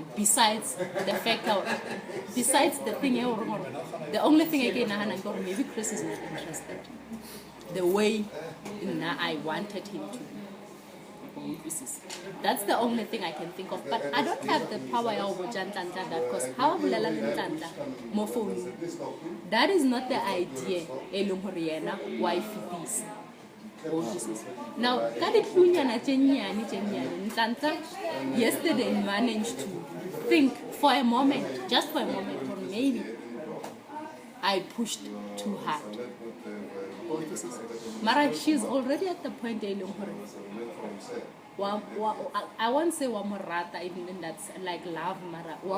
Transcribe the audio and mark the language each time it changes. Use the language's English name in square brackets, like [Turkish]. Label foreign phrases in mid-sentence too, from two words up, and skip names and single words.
[English] Besides the fact that, besides the thing, the only thing I can maybe Chris is not interested the way I wanted him to. That's the only thing I can think of. But I don't have the power of Nhlanhla that because how [Southern Sotho] bolela le Nhlanhla mo phone. [English] That is not the idea [Southern Sotho] e leng hore yena wa e fetisa. [English] Now, Nhlanhla yesterday managed to think for a moment, just for a moment, or maybe I pushed too hard. Mara, she's already at the point I won't say wamorata, even in that's like love, Mara.